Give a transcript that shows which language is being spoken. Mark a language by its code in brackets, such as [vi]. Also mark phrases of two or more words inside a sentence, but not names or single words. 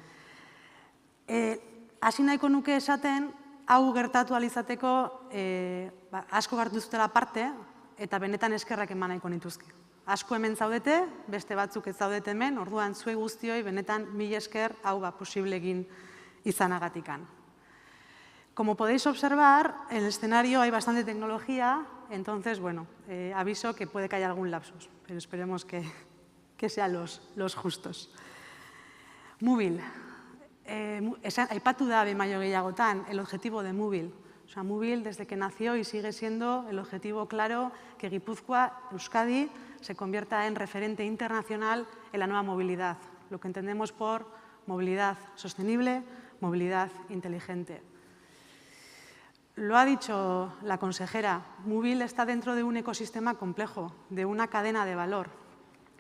[eu] Hasi nahiko nuke esaten, hau gertatu ahal izateko asko hartu zutela parte, eta benetan eskerrak eman nahiko nituzke. Asko hemen zaudete, beste batzuk ez zaudete hemen, orduan zuei guztioi benetan mila esker hau posible egin izanagatikan. [es] Como podéis observar, en el escenario hay bastante tecnología, entonces, bueno, aviso que puede que haya algún lapsus, pero esperemos que sean los justos. [eu] Mubil. Aipatu da behin baino gehiagotan [es] el objetivo de Mubil. O sea, Mubil, desde que nació y sigue siendo el objetivo claro que Guipúzcoa, Euskadi, se convierta en referente internacional en la nueva movilidad, lo que entendemos por movilidad sostenible, movilidad inteligente. Lo ha dicho la consejera, Mubil está dentro de un ecosistema complejo, de una cadena de valor.